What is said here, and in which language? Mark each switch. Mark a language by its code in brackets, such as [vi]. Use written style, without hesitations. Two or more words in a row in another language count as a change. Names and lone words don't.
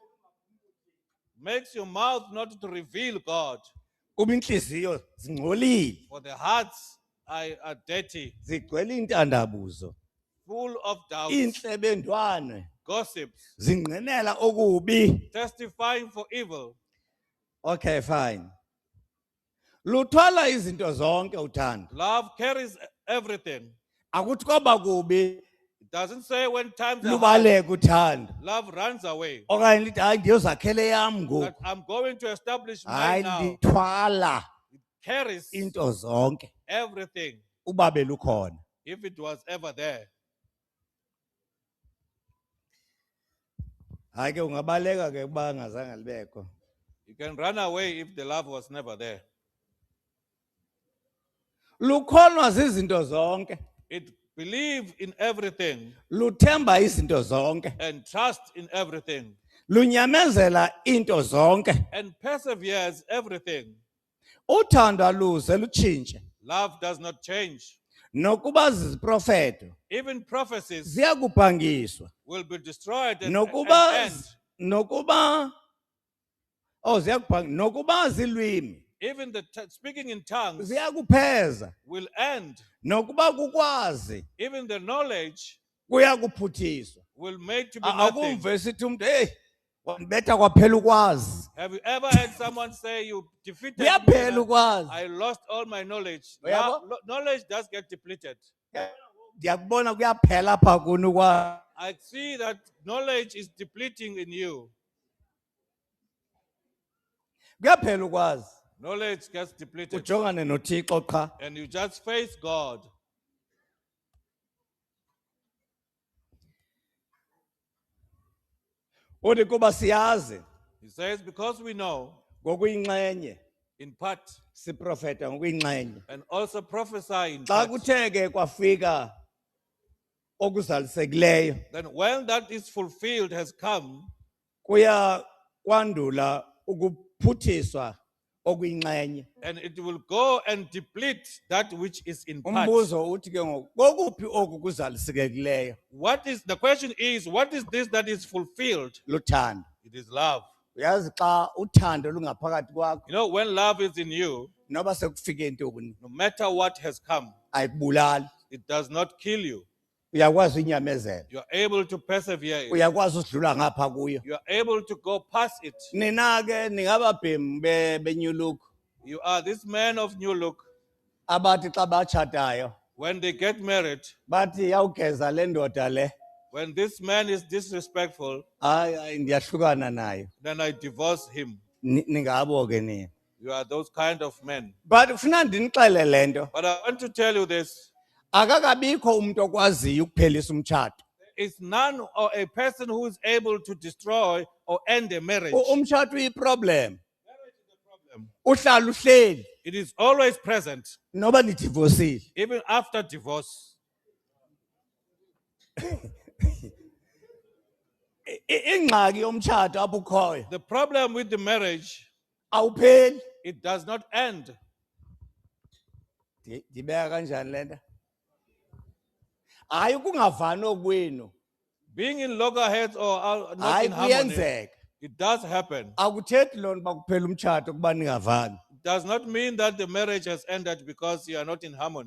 [en] makes your mouth not to reveal God. [xh] kuba inhliziyo zingcolile, [en] For the hearts are dirty, [xh] zigcwele intandabuzo, [en] full of doubts, [xh] inhlebendwane, [en] gossips, [xh] zingqinela okubi. [en] testifying for evil. Okay, fine. [xh] Luthwala izinto zonke uthando. [en] Love carries everything. [xh] Akuthi kwaba kubi [en] It doesn't say when times are hard, [xh] lubaleka uthando [en] love runs away. [xh] okanye lithi hayi ndiyozakhele yam [en] That [xh] ngoku [en] I'm going to establish [xh] hayi [en] mine now. [xh] lithwala [en] Carries [xh] into zonke [en] everything [xh] uba belukhona. [en] if it was ever there. [xh] Hayi ke ungabaleka ke ukuba ngazange libekho. [en] You can run away if the love was never there. [xh] Lukhonwa zizinto zonke, [en] It believes in everything [xh] luthemba izinto zonke, [en] and trusts in everything [xh] lunyamezela into zonke. [en] and perseveres everything. [xh] Uthando aluze lutshintshe. [en] Love does not change. [xh] Nokuba ziziprofeto [en] Even prophecies [xh] ziyakubhangiswa. [en] will be destroyed and [xh] Nokuba [en] end. [xh] nokuba nokuba zilwimi [en] Even the speaking in tongues [xh] ziyakupheza. [en] will end. [xh] Nokuba kukwazi [en] Even the knowledge [xh] kuyakuphuthiswa. [en] will make to be nothing. [xh] Akumve sithi umuntu hey wambetha kwaphela ukwazi. [en] Have you ever heard someone say you defeated me? [xh] Kuyaphela ukwazi. [en] I lost all my knowledge. [xh] Uyabo? [en] Knowledge does get depleted. [xh] Ndiyakubona kuyaphela apha kuni ukwazi. [en] I see that knowledge is depleting in you. [xh] Kuyaphela ukwazi. [en] Knowledge gets depleted. [xh] Ujongane noThixo qha. [en] And you just face God. [xh] Uthi kuba siyazi [en] He says, because we know [xh] ngokuyinxenye [en] in part [xh] siprofeta ngokuyinxenye. [en] and also prophesy in [xh] Xa [en] part, [xh] kuthe ke kwafika okuzalisekileyo [en] then when that is fulfilled has come, [xh] kuya kwandula ukuphuthiswa okuyinxenye. [en] and it will go and deplete that which is in part. [xh] Umbuzo uthi ke ngoku kokuphi oku kuzalisekileyo? [en] What is the question is, what is this that is fulfilled? [xh] Luthando. [en] It is love. [xh] Uyazi xa uthando lungaphakathi kwakho [en] You know, when love is in you, [xh] noba sekufike ntoni [en] no matter what has come, [xh] ayikubulali. [en] it does not kill you. [xh] Uyakwazi unyamezela. [en] You are able to persevere it. [xh] Uyakwazi usidlula ngapha kuyo. [en] You are able to go past it. [xh] Nina ke ningababhemi beNew Look [en] You are this man of New Look. [xh] abathi xa batshatayo [en] When they get married, [xh] bathi yawugeza le ndoda le [en] when this man is disrespectful, [xh] hayi ndiyahlukana nayo. [en] then I divorce him. [xh] Ningabo ke nina. [en] You are those kind of men. [xh] But ufuna ndinixele lento. [en] But I want to tell you this. [xh] Akakabikho umuntu okwaziyo ukuphelisa umtshato. [en] It's none or a person who is able to destroy or end a marriage. [xh] Umtshato uyiproblem. [en] Marriage is a problem. [xh] Uhlala uhleli [en] It is always present, [xh] noba nidivosile. [en] even after divorce. [xh] Ingxaki yomtshato apho ukhoyo [en] The problem with the marriage, [xh] awupheli. [en] it does not end. [xh] Ndibeka kanjani lento? Hayi ukungavani okwenu. [en] Being in loggerheads or not [xh] Hayi [en] in harmony, [xh] kuyenzeka. [en] it does happen. [xh] Akuthethi loo nto uba kuphela umtshato kuba ningavani. [en] It does not mean that the marriage has ended because you are not in harmony.